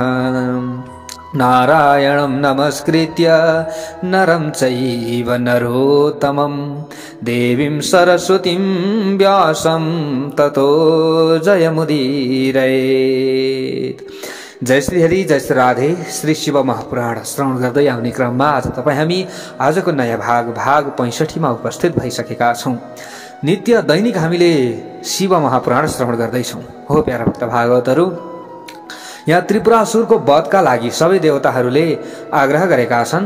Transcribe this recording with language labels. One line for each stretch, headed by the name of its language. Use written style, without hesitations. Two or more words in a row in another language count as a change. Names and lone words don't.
Sanskrit: नारायणं नमस्कृत्य नरं चैव नरोत्तमं देवीं सरस्वतीं व्यासं ततो जयमुदीरयेत्।
Nepali: जय श्री हरि, जय श्री राधे। श्री शिव महापुराण श्रवण गर्दै आउने क्रममा आज तपाईँ हामी आजको नयाँ भाग 65 मा उपस्थित भइसकेका छौं। नित्य दैनिक हामीले शिव महापुराण श्रवण गर्दैछौं। हो प्यारा भक्त भागवतहरू, यहाँ त्रिपुरासुरको वधका लागि सबै देवताहरूले आग्रह गरेका छन्।